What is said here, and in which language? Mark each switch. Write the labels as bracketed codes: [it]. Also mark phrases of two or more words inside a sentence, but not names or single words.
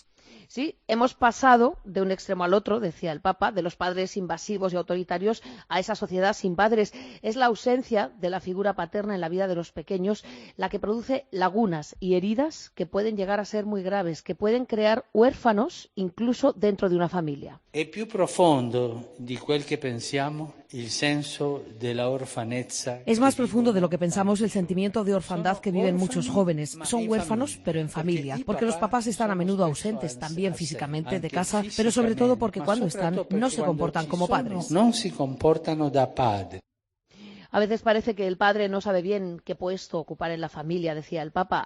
[es] Sí, hemos pasado de un extremo al otro, decía el Papa, de los padres invasivos y autoritarios a esa sociedad sin padres. Es la ausencia de la figura paterna en la vida de los pequeños la que produce lagunas y heridas que pueden llegar a ser muy graves, que pueden crear huérfanos incluso dentro de una familia. [it] È più profondo di quel che pensiamo il senso della orfanezza. [es] Es más profundo de lo que pensamos el sentimiento de orfandad que viven muchos jóvenes. Son huérfanos, pero en familia, porque los papás están a menudo ausentes, también físicamente, de casa, pero sobre todo porque cuando están no se comportan como padres. [it] No se comportano da padre. [es] A veces parece que el padre no sabe bien qué puesto ocupar en la familia, decía el Papa.